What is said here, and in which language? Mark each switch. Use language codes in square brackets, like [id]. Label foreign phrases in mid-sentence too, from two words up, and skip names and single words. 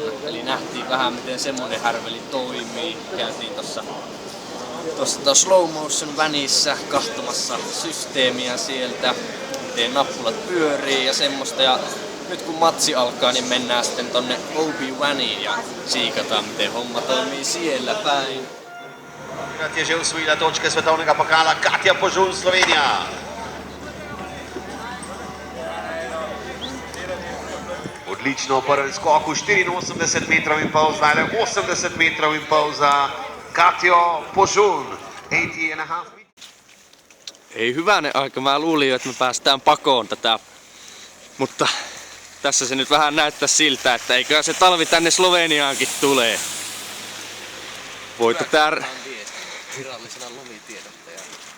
[fi] Eli nähtiin vähän miten semmonen härveli toimii. Käytiin tossa [en] slow motion [fi] vänissä kahtomassa systeemiä sieltä. Miten nappulat pyörii ja semmoista. Ja nyt kun matsi alkaa, niin mennään sitten tonne Obi-Waniin ja siikataan miten homma toimii siellä päin. [sl] Je že usvojila točke svetovnega pokala Katja Požun, Slovenija. Odlično v prvem skoku, 84 metrov in pol, zdaj 80 metrov in pol za Katjo Požun. [en] 80,5 meters. [fi] Ei hyvänen aika, mä luulin jo, että me päästään pakoon tätä, mutta tässä se nyt vähän näyttää siltä, että eiköhän se talvi tänne Sloveniaankin tulee. Voitte tää... Virallisena lumitiedottajana.